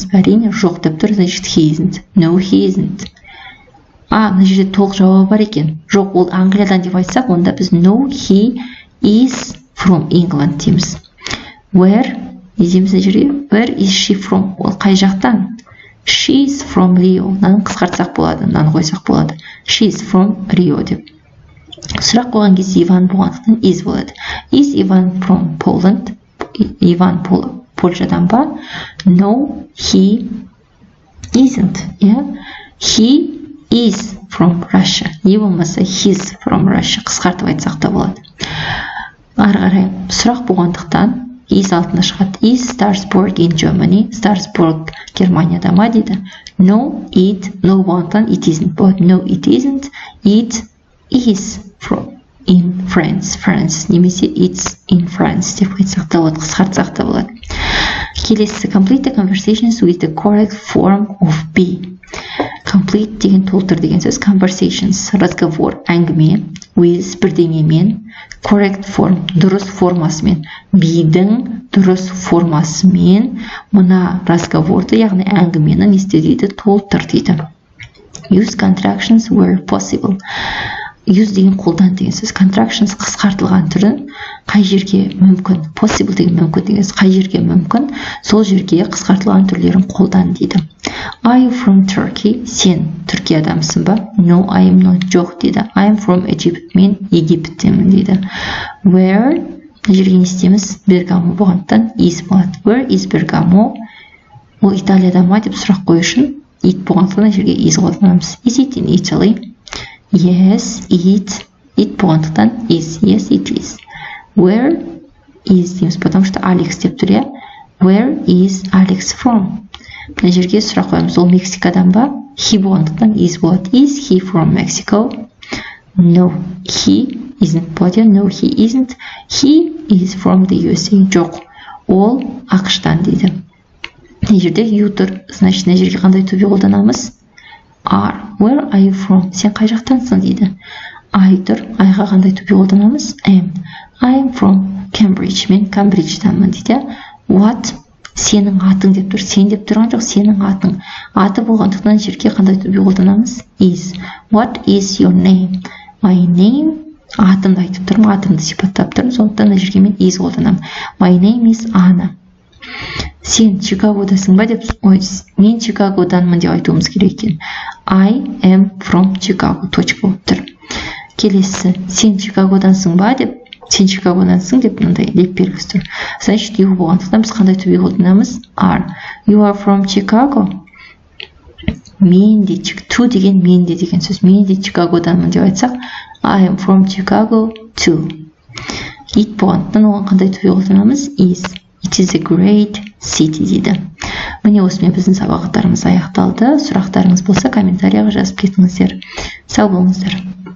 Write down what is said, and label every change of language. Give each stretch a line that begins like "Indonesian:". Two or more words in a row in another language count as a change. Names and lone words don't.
Kazakh: Әрине жоқ деп тұр. Значит,
English: he isn't. No, he isn't.
Kazakh: Мына жерде толық жауабы бар екен. Жоқ, ол Англиядан деп айтсақ, онда біз
English: no, he is from England
Kazakh: дейміз. Where дейміз мына жерге.
English: Where is she from?
Kazakh: Ол қай жақтан?
English: She's from Rio.
Kazakh: Мынаны қысқартсақ болады, мынаны қойсақ болады.
English: She's from Rio деп.
Kazakh: Сұрақ қойған кезде Иван болғандықтан is болады.
English: Is Ivan from Poland?
Kazakh: Иван Польшадан ба?
English: No, he isn't. He is from Russia.
Kazakh: Не болмаса
English: he's from Russia.
Kazakh: Қысқартып айтсақ та болады. Ары қарай. Сұрақ болғандықтан is алтына шығады.
English: Is Strasbourg in Germany?
Kazakh: Strasbourg Германияда ма дейді.
English: No, it. No болғандықтан it isn't болады. No, it isn't. It is from. in France
Kazakh: немесе
English: it's in France
Kazakh: деп айтсақ та болады, қысқартсақ та болады. Келесі,
English: complete the conversations with the correct form of be.
Kazakh: Complete деген толтыр деген сөз. Conversations, разговор, әңгіме,
English: with бірдеңемен, correct form,
Kazakh: дұрыс формасымен, beдің дұрыс формасымен мына разговорды, яғни әңгімені не істе дейді, толтыр дейді.
English: Use contractions where possible.
Kazakh: Use деген қолдан деген сөз. Contractions қысқартылған түрін қай жерге мүмкін, possible деген мүмкін деген сөз, қай жерге мүмкін, сол жерге қысқартылған түрлерін қолдан дейді.
English: Are you from Turkey?
Kazakh: Сен Түркия адамсың ба?
English: No, I am not.
Kazakh: Жоқ дейді.
English: I am from Egypt.
Kazakh: Мен Египеттемін дейді. Where? Жерге не істейміз? Бергамо болғандықтан is болады.
English: Where is Bergamo?
Kazakh: Ол Италияда ма деп сұрақ қою үшін it болғандықтан жерге is қолданамыз.
English: Is it in Italy? Yes, it болғандықтан is. Yes, it is. Where is дейміз,
Russian: потому что
Kazakh: Алекс деп тұр, иә?
English: Where is Alex from?
Kazakh: Мына жерге сұрақ қоямыз, ол Мексикадан ба? He болғандықтан is болады.
English: Is he from Mexico? No, he isn't болады. No, he isn't. He is from the USA.
Kazakh: Жоқ, ол ақштан дейді. Мына жерде you тұр, значит, мына жерге қандай
English: to be
Kazakh: қолданамыз?
English: Are. Where are you from?
Kazakh: Сен қай жақтансың дейді. I тұр, I-ға қандай
English: to be
Kazakh: қолданамыз? Am.
English: I am from Cambridge.
Kazakh: Мен Камбриджданмын дейді. What? Сенің атың деп тұр. Сен деп тұрған жоқ, сенің атың. Аты болғандықтан жерге қандай
English: to be
Kazakh: қолданамыз? Is.
English: What is your name? My name.
Kazakh: Атымды айтып тұрмын, атымды сипаттап тұрмын, сондықтан жерге мен is қолданамын.
English: My name is Anna.
Kazakh: Сен Чикагодасың ба деп, ой, мен Чикагоданмын деп айтуымыз керек екен.
English: I am from Chicago.
Kazakh: Точка болып тұр. Келесі, сен Чикагодансың ба деп, сен Чикагодансың деп мынандай леп бергіз тұр. Значит, you болғандықтан біз қандай
English: to be
Kazakh: қолданамыз? Are.
English: You are from Chicago.
Kazakh: Мен де, to деген мен де деген сөз. Мен де Чикагоданмын деп айтсақ,
English: I am from Chicago too.
Kazakh: It болғандықтан оған қандай
English: to be
Kazakh: қолданамыз? Is.
English: It is a great city дейді.
Kazakh: Міне осымен біздің сабақтарымыз аяқталды. Сұрақтарыңыз болса комментарияға жазып кетіңіздер. Сау болыңыздар.